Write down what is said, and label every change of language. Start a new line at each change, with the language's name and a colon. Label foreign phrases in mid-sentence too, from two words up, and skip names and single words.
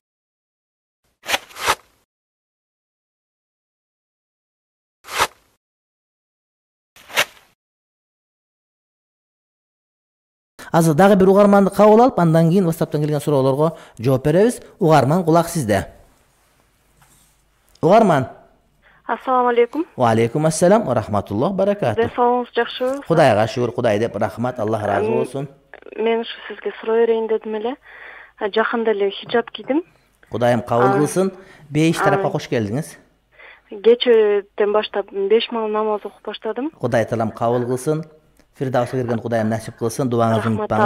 Kyrgyz: Азыр дагы бир угарманды кабыл алып, андан кийин WhatsApp'тан келген суроолорго жооп беребиз. Угарман, кулак сизде. Угарман.
Arabic: السلام عليكم. وعليكم السلام ورحمة الله بركاته.
Kyrgyz: Денсаулыгыңыз жакшыбы? Кудайга шүгүр, Кудай деп рахмат, Аллах разы болсун. Мен ушу сизге суроо берейин дедим эле. Жакында эле хиджаб кийдим. Кудайым кабыл кылсын. Бейиш тарапка кош келдиңиз. Кечеден баштап 5 маал намаз окуп баштадым. Кудай таалам кабыл кылсын. Фирдавсга кирген Кудайым насип кылсын, дуаңызды унутпаңыз.